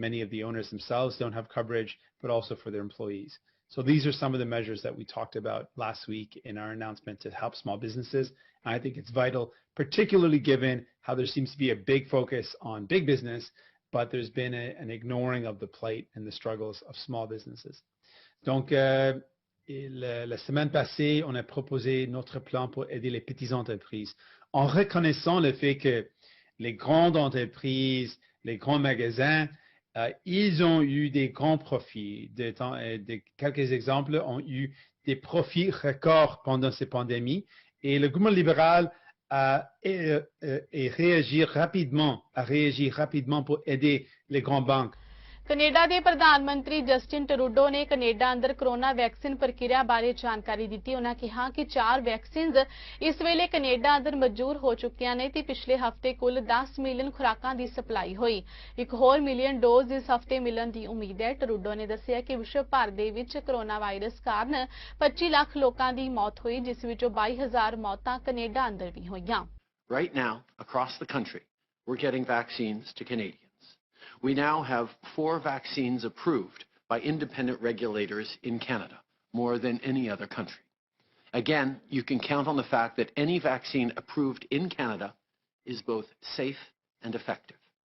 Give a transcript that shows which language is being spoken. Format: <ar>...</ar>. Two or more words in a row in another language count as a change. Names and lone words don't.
<en>Many of the owners themselves don't have coverage, but also for their employees. So these are some of the measures that we talked about last week in our announcement to help small businesses. And I think it's vital, particularly given how there seems to be a big focus on big business, but there's been an ignoring of the plight and the struggles of small businesses.</en> <fr>Donc, la semaine passée, on a proposé notre plan pour aider les petites entreprises en reconnaissant le fait que les grandes entreprises, les grands magasins, ils ont eu des grands profits. Quelques exemples ont eu des profits records pendant ces pandémies et le gouvernement libéral a réagi rapidement pour aider les grandes banques.</fr> <pa>ਕੈਨੇਡਾ ਦੇ ਪ੍ਰਧਾਨ ਮੰਤਰੀ ਜਸਟਿਨ ਟਰੂਡੋ ਨੇ ਕੈਨੇਡਾ ਅੰਦਰ</pa> <en>corona vaccine</en> <pa>ਪ੍ਰਕਿਰਿਆ ਬਾਰੇ ਜਾਣਕਾਰੀ ਦਿੱਤੀ। ਉਹਨਾਂ ਕਿਹਾ ਕਿ 4 ਵੈਕਸੀਨਜ਼ ਇਸ ਵੇਲੇ ਕੈਨੇਡਾ ਅੰਦਰ ਮਨਜ਼ੂਰ ਹੋ ਚੁੱਕੀਆਂ ਨੇ ਤੇ ਪਿਛਲੇ ਹਫ਼ਤੇ ਕੁੱਲ 10 ਮਿਲੀਅਨ ਖੁਰਾਕਾਂ ਦੀ ਸਪਲਾਈ ਹੋਈ। ਇੱਕ ਹੋਰ</pa> <en>million dose</en> <pa>ਇਸ ਹਫ਼ਤੇ ਮਿਲਣ ਦੀ ਉਮੀਦ ਹੈ। ਟਰੂਡੋ ਨੇ ਦੱਸਿਆ ਕਿ ਵਿਸ਼ਵ ਭਰ ਦੇ ਵਿੱਚ</pa> <en>corona virus</en> <pa>ਕਾਰਨ 25 ਲੱਖ ਲੋਕਾਂ ਦੀ ਮੌਤ ਹੋਈ, ਜਿਸ ਵਿੱਚੋਂ 22,000 ਮੌਤਾਂ ਕੈਨੇਡਾ ਅੰਦਰ ਵੀ ਹੋਈਆਂ।</pa> <en>Right now, across the country, we're getting vaccines to Canadians. We now have 4 vaccines approved by independent regulators in Canada, more than any other country. Again, you can count on the fact that any vaccine approved in Canada is both safe and effective.</en>